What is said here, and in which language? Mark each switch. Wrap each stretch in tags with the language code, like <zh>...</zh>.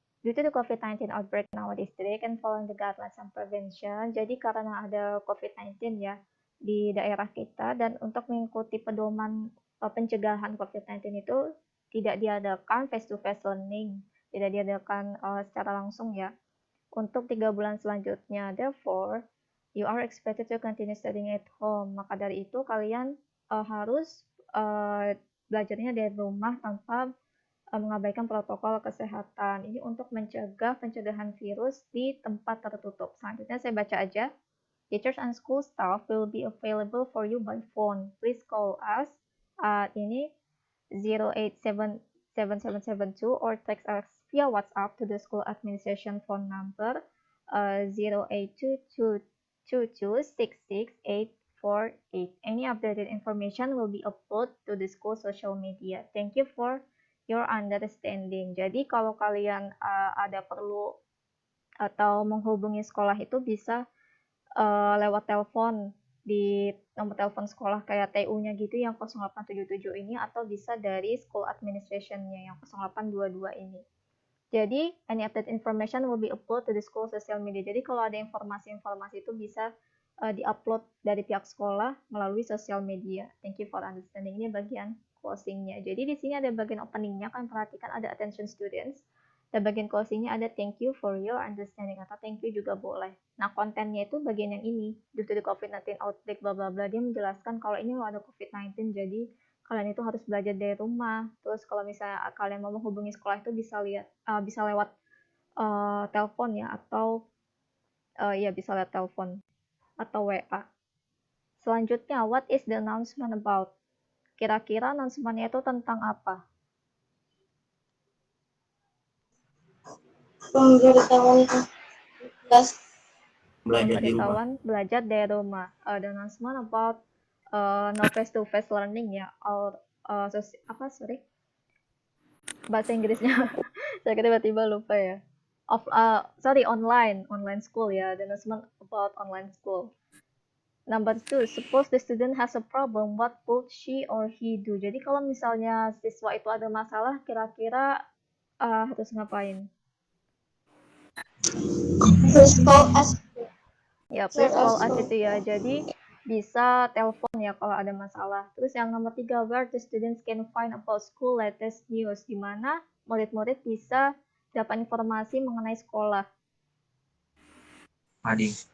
<en>Due to the COVID-19 outbreak in our district and following the guidelines and prevention,</en> <id>jadi karena ada COVID-19 ya di daerah kita dan untuk mengikuti pedoman pencegahan COVID-19 itu tidak diadakan</id> <en>face-to-face learning,</en> <id>tidak diadakan secara langsung ya. Untuk 3 bulan selanjutnya,</id> <en>therefore, you are expected to continue studying at home.</en> <id>Maka dari itu kalian harus belajarnya dari rumah tanpa mengabaikan protokol kesehatan. Ini untuk mencegah pencegahan virus di tempat tertutup. Selanjutnya saya baca aja.</id> <en>Teachers and school staff will be available for you by phone. Please call us at ini 0877772 or text us via WhatsApp to the school administration phone number 08222666848. Any updated information will be uploaded to the school social media. Thank you for your understanding.</en> <id>Jadi kalau kalian ada perlu atau menghubungi sekolah itu bisa lewat telepon di nomor telepon sekolah kayak TU-nya gitu yang 0877 ini atau bisa dari school administration-nya yang 0822 ini.</id> <en>Jadi any update information will be uploaded to the school social media.</en> <id>Jadi kalau ada informasi-informasi itu bisa di-upload dari pihak sekolah melalui sosial media.</id> <en>Thank you for understanding.</en> <id>Ini bagian closing-nya. Jadi di sini ada bagian opening-nya, kan perhatikan ada</id> <en>attention students.</en> <id>Dan bagian closing-nya ada</id> <en>thank you for your understanding</en> <id>atau thank you juga boleh. Nah, kontennya itu bagian yang ini.</id> <en>Due to the COVID-19 outbreak</en> <id>bla bla bla, dia menjelaskan kalau ini ada COVID-19 jadi kalian itu harus belajar dari rumah. Terus kalau misalnya kalian mau menghubungi sekolah itu bisa lewat telepon ya atau bisa lewat telepon atau WA. Selanjutnya,</id> <en>what is the announcement about?</en> <id>Kira-kira announcement-nya itu tentang apa? Pemberitahuan kelas. Belajar di rumah. Pemberitahuan belajar dari rumah.</id> <en>The announcement about no face-to-face learning ya.</en> <id>Or bahasa Inggrisnya. Saya tiba-tiba lupa ya. Online school ya.</id> <en>The announcement about online school. Number 2, suppose the student has a problem, what would she or he do?</en> <id>Jadi kalau misalnya siswa itu ada masalah, kira-kira harus ngapain?</id> <en>Please call us.</en> <id>Ya,</id> <en>please call us</en> <id>itu ya. Jadi bisa telepon ya kalau ada masalah. Terus yang nomor 3,</id> <en>where the students can find about school latest news,</en> <id>di mana murid-murid bisa dapat informasi mengenai sekolah. Mading?</id>